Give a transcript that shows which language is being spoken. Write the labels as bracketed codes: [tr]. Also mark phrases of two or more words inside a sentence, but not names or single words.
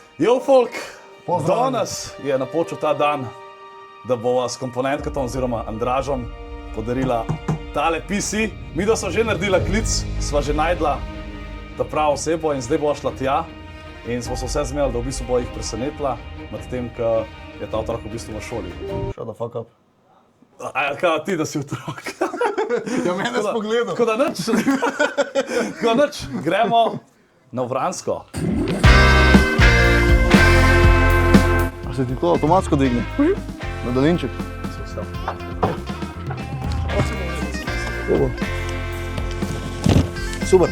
[sl] Jo, folk, danes je napočil ta dan, da bova s komponentkatom oziroma Andražom podarila tale PC. Mi da smo že naredila klic, sva že najdla ta pravo osebo in zdaj bova šla tja. In smo se vse zmenili, da v bistvu bo jih presenetila, medtem ko je ta otrok v bistvu v šoli. [en] Shut the fuck up. [sl] Kaj ti, da si otrok? Ja, mene s pogledom. Tako da nič, gremo na Vransko. A se ti to avtomatsko digne? Na daljinček? Super.